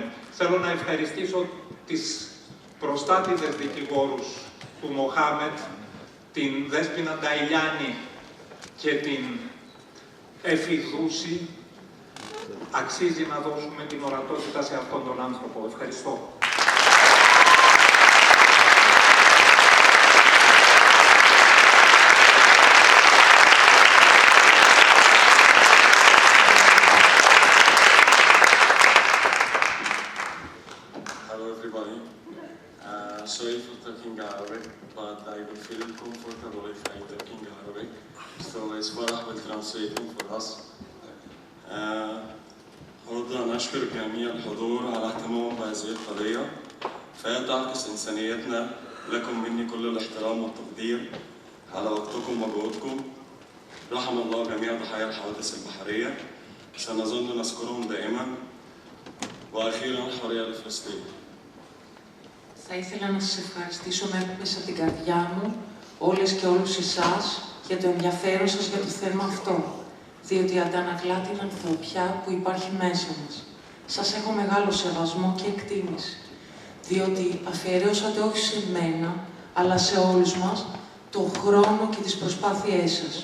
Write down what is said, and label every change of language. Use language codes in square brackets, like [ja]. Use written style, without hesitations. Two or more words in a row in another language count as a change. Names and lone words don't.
[el] Θέλω να ευχαριστήσω τις προστάτηδες δικηγόρους του Μοχάμετ, την Δέσποινα Νταϊλιάνη και την Εφη Δούση. Αξίζει να δώσουμε την ορατότητα σε αυτόν τον άνθρωπο. Ευχαριστώ. [en] Hello everybody. Sorry for talking Arabic, but I will feel comfortable if I'm talking Arabic. So it's Farah will translating for us. [ar] أود أن أشكر جميع الحضور على اهتمامهم بهذه القضية، فهي تعكس إنسانيتنا. لكم مني كل الاحترام والتقدير على وقتكم وجهودكم. رحم الله جميع ضحايا الحوادث البحرية، سنظل نذكرهم دائما. وأخيرا الحرية لفلسطين. [el] Θα ήθελα να σας ευχαριστήσω μέσα από την καρδιά μου, όλες και όλους εσάς, για το ενδιαφέρον σας για το θέμα αυτό, διότι αντανακλά την ανθρωπιά που υπάρχει μέσα μας. Σας έχω μεγάλο σεβασμό και εκτίμηση, διότι αφιερώσατε όχι σε μένα, αλλά σε όλους μας, τον χρόνο και τις προσπάθειές σας.